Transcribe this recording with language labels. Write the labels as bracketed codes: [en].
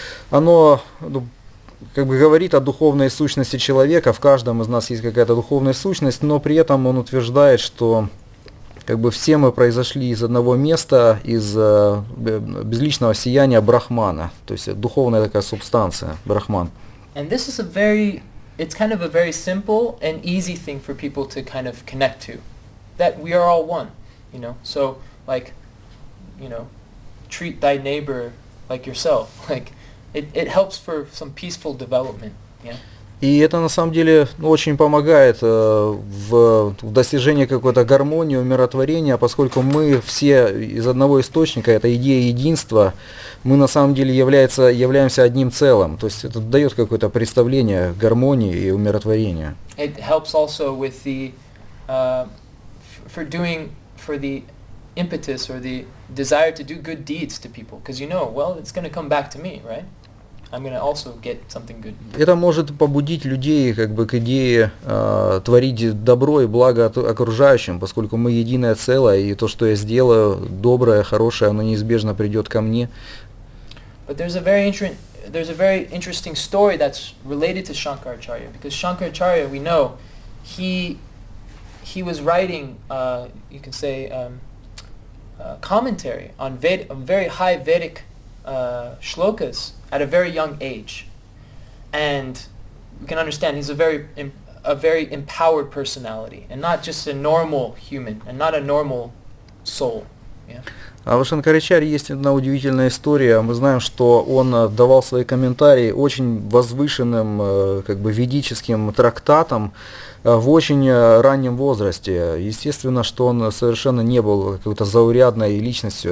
[ru] Оно говорит о духовной сущности человека, в каждом из нас есть какая-то духовная сущность, но при этом он утверждает, что все мы произошли из одного места, из безличного сияния Брахмана, то есть духовная такая субстанция, Брахман. [en] And this is it's kind of a very simple and easy thing for people to kind of connect to, that we are all one, so treat thy neighbor like yourself, it helps for some peaceful development, yeah. [ru] И это на самом деле очень помогает в достижении какой-то гармонии, умиротворения, поскольку мы все из одного источника, это идея единства, мы на самом деле являемся одним целым. То есть это дает какое-то представление гармонии и умиротворения. [en] It helps also with the for the impetus or the desire to do good deeds to people, because well, it's going to come back to me, right? I'm going to also get something good. [ru] Это может побудить людей как бы к идее творить добро и благо окружающим, поскольку мы единое целое, и то, что я сделаю, доброе, хорошее, оно неизбежно придет ко мне. [en] But there's a very interesting story that's related to Shankaracharya, because Shankaracharya, we know, he was writing, you can say, commentary on very high Vedic shlokas at a very young age, and we can understand he's a very empowered personality, and not just a normal human, and not a normal soul. Yeah. [ru] А у Шанкарачарьи есть одна удивительная история. Мы знаем, что он давал свои комментарии очень возвышенным, как бы ведическим трактатам в очень раннем возрасте. Естественно, что он совершенно не был какой-то заурядной личностью.